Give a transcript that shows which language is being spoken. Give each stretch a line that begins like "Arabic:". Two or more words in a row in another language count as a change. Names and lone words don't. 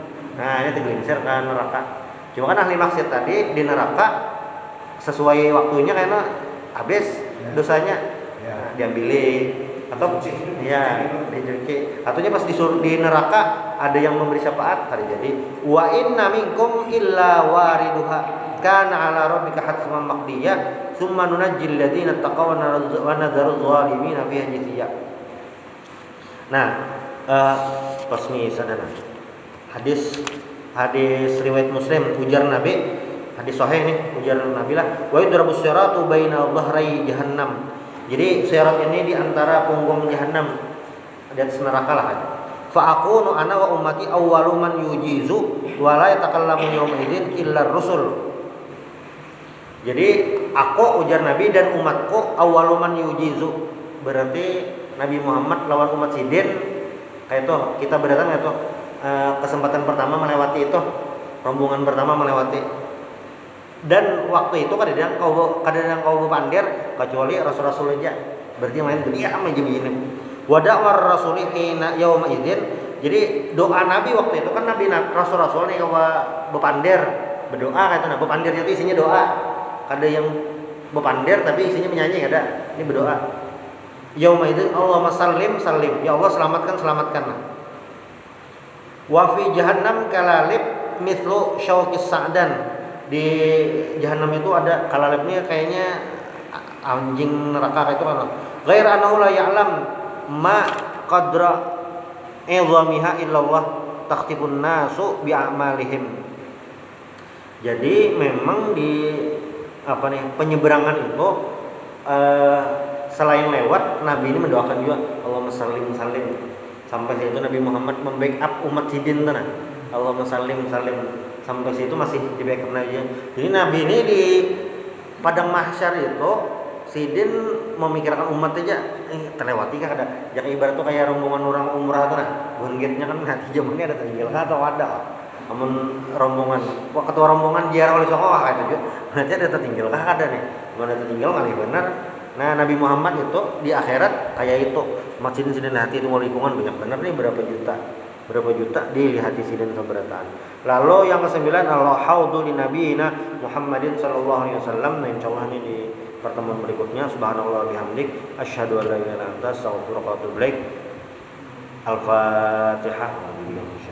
Banjar: Nah, ini tergelincir ke neraka. Cuma kan ahli maksiat tadi di neraka sesuai waktunya karena habis dosanya. Nah, diambilin atau ya dicuci. Ataunya pas disuruh di neraka ada yang memberi syafaat, jadi
Arabic: وإن منكم إلا واردها. كان على ربك حتما مقضيا ثم ننجي الذين اتقوا ونذر الظالمين فيها جثيا.
Banjar: Nah, pasmi sadana. Hadis riwayat Muslim, ujar Nabi, hadis sahih nih, ujar Nabi lah,
Arabic: ويضرب الصراط بين ظهري جهنم.
Banjar: Jadi sirat ini di antara punggung jahannam, di atas neraka lah.
Arabic: فأكون أنا وأمتي أول من يجيز ولا يتكلم يومئذ إلا الرسل.
Banjar: Jadi aku, ujar Nabi, dan umatku
Arabic: أول من يجيز.
Banjar: Berarti Nabi Muhammad lawan umat sidin kayak itu, kita berdatang itu kesempatan pertama melewati itu, rombongan pertama melewati. Dan waktu itu kadang kau pandir kecuali rasul-rasul aja. Berarti main diam aja begini.
Arabic: ودعوى الرسل حين يومئذ.
Banjar: Jadi doa Nabi waktu itu kan Nabi rasul-rasul nih kau bepandir berdoa kayak itu. Nah, bepandir itu isinya doa. Ada yang bepandir tapi isinya menyanyi, ada. Ini berdoa.
Arabic: يومئذ اللهم سلم سلم.
Banjar: Ya Allah selamatkan.
Arabic: وفي جهنم كلاليب مثل شوك السعدان.
Banjar: Di jahanam itu ada kalalibnya kayaknya anjing neraka itu kan.
Arabic: غير أنه لا يعلم ما قدر عظمها إلا الله تخطف الناس بأعمالهم.
Banjar: Jadi memang di penyeberangan itu selain lewat, Nabi ini mendoakan juga
Arabic: اللهم سلم سلم.
Banjar: Sampai situ Nabi Muhammad membackup umat sidin tanah.
Arabic: اللهم سلم سلم.
Banjar: Sampai situ masih di backup Nabi. Jadi Nabi ini di padang mahsyar itu sidin memikirkan umat aja, terlewati kah ada. Yang ibarat tuh kayak rombongan orang umrah tuh nah. Bukan gate-nya kan nanti zamannya ada tinggal kah atau ada. Amun rombongan, ketua rombongan ziarah oleh Sokoah kayak gitu. Berarti ada tertinggal kah ada nih. Mana tertinggal kali benar. Nah, Nabi Muhammad itu di akhirat kayak itu. Masjid-sidin hati itu mau lingkungan banyak benar nih, berapa juta dilihat di sidin keberatan. Lalu yang ke-9
Arabic: الحوض لنبينا محمد صلى الله عليه وسلم.
Banjar: Nah, insyaallah ini di pertemuan berikutnya.
Arabic: سبحان الله بحمدك أشهد أن لا إله إلا أنت أستغفرك وأتوب إليك. Al-Fatihah.